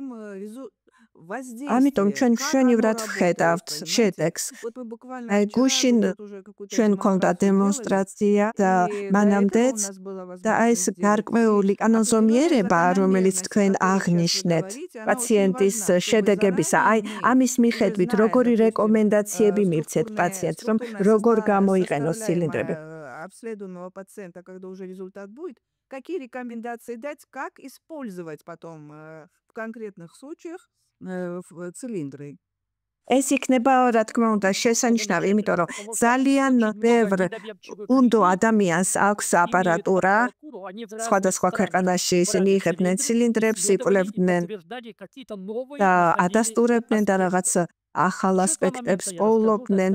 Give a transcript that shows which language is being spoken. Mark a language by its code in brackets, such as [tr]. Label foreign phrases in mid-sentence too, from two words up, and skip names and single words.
[ka] ამიტომ ჩვენ მშვენივრად ვხედავთ შედეგს აი გუშინ ჩვენ გვქონდა დემონსტრაცია და მანამდეც და აი ეს გარკვეული კანონზომიერება რომელიც თქვენ აღნიშნეთ პაციენტის შედეგებისა აი ამის მიხედვით როგორი რეკომენდაციები მივცეთ პაციენტს რომ როგორ გამოიყენოს ცილინდრები [ru] обследуемого пациента, когда уже результат будет, какие рекомендации дать, как использовать потом в конкретных случаях цилиндры. [ka] ეს იქნება რა თქმა უნდა შესანიშნავი, იმიტომ რომ ძალიან ბევრ უნდო ადამიანს აქვს აპარატურა, სხვადასხვა ქვეყანაში ისინი იღებდნენ ცილინდრებს, იკვლევდნენ და ადასტურებდნენ და რაღაც ახალ ასპექტებს პოულობდნენ.